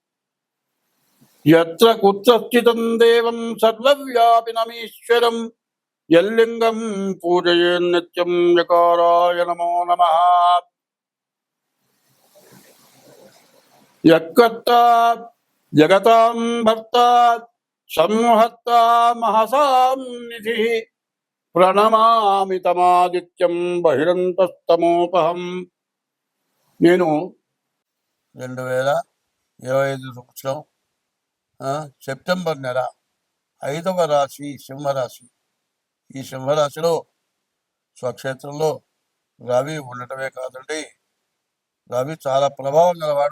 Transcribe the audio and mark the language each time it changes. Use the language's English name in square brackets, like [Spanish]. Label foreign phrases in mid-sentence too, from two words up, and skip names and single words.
[Sanskrit] यत्र कुत्र स्थितं देवं सर्वव्यापिनमीश्वरं यल्लिङ्गं पूजयेन्नित्यं यकाराय नमो नमः। यत्कर्ता जगतां भर्ता संहर्ता महसां निधिः प्रणमामि तमादित्यं बहिरन्तस्तमोपहं। [Telugu] నేను 2025 సంవత్సరం సెప్టెంబర్ నెల 5వ రాశి సింహరాశి. ఈ సింహరాశిలో స్వక్షేత్రంలో రవి ఉండటమే కాదండి, రవి చాలా ప్రభావం గలవాడు.